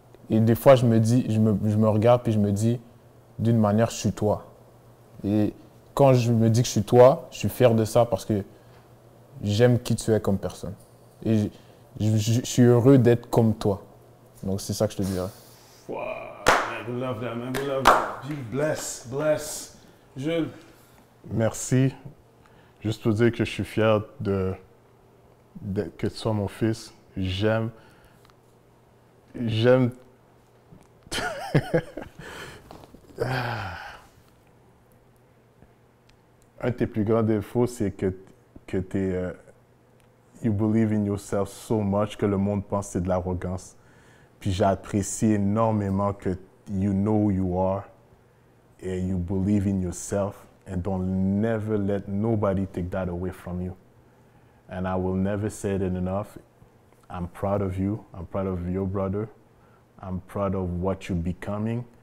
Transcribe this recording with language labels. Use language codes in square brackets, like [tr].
[fr] Et des fois, je me regarde puis je me dis, d'une manière, je suis toi. Et quand je me dis que je suis toi, je suis fier de ça parce que j'aime qui tu es comme personne. Et je suis heureux d'être comme toi. Donc, c'est ça que je te dirais. [en] Wow, man, we love that, man. We love that. You bless. Jules. [fr] Merci. Juste pour dire que je suis fier que tu sois mon fils. J'aime. Un de tes plus grands défauts, c'est que [en] you believe in yourself so much [fr] que le monde pense que c'est de l'arrogance. Puis j'apprécie énormément que [en] you know who you are and you believe in yourself and don't never let nobody take that away from you. And I will never say it enough. I'm proud of you. I'm proud of your brother. I'm proud of what you're becoming.